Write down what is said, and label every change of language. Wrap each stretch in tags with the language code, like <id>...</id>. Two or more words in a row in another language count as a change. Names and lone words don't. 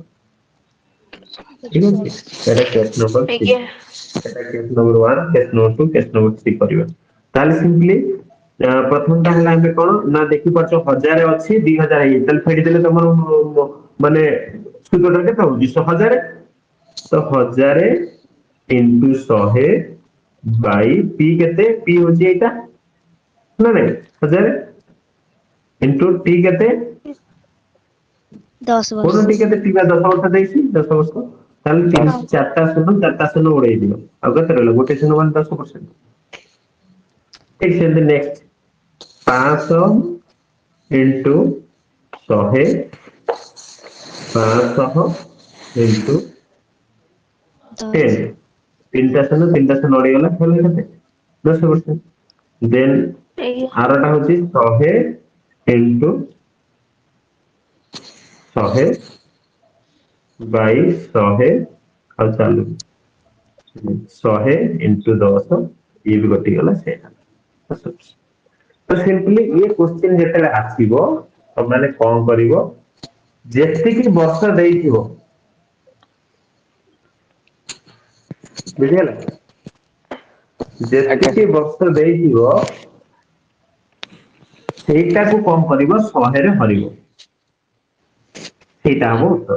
<or>ଠିକ ଅଛି, ଏଟା</or> <en>case number</en> <or>3, ଆଜ୍ଞା ଏଟା</or> <en>case number</en> <or>1,</or> <en>case number</en> <or>2,</or> <en>case number</en> <or>3 କରିବା। ତାହେଲେ ସିମ୍ପଲି ପ୍ରଥମଟା ହେଲା ଆମେ କଣ ନା ଦେଖିପାରୁଛ 1000 ଅଛି 2000 ହେଇଯାଇଛି, ତାହେଲେ ଫେଡ଼ିଦେଲେ ତମର ମାନେ ସୁଧଟା କେତେ ହଉଛି 1000। ତ 1000 into 100 by p କେତେ, p ହଉଛି ଏଇଟା ନା ନାଇଁ 1000 into t କେତେ, 10 কোন ବର୍ଷ। টি କେତେ, t ବା 10 ବର୍ଷ ଦେଇଛି 10 ବର୍ଷ, ତାହେଲେ 4ଟା ଶୂନ ଉଡେଇ ଦିଅ, ଆଉ କେତେ ରହିଲା ଗୋଟେ ଶୂନ ମାନେ 10%। ଠିକ ସେମିତି ନେକ୍ସଟ 500 into 100, 500 into 10, 10 ତିନିଟା ଶୂନ ଉଡିଗଲା, ହେଲେ କେତେ 10%। ଦେନ୍ ଆଜ୍ଞା ଆରଟା ହଉଛି 100 into 100 by 100, ଆଉ ଚାଲୁ 100 into 10, ଇଏ ବି କଟିଗଲା ସେଇଟା। ତ ସିମ୍ପଲି ये क्वेश्चन ଯେତେବେଳେ ଆସିବ ତମାନେ କଣ କରିବ, ଯେତିକି ବର୍ଷ ଦେଇଥିବ ବୁଝିଗଲା, ଆଜ୍ଞା ଯେତିକି ସାର୍। ବର୍ଷ ଦେଇଥିବ ସେଇଟାକୁ କଣ କରିବ 100 ରେ ହରିବ, ସେଇଟା ହବ ଉତ୍ତର।</or>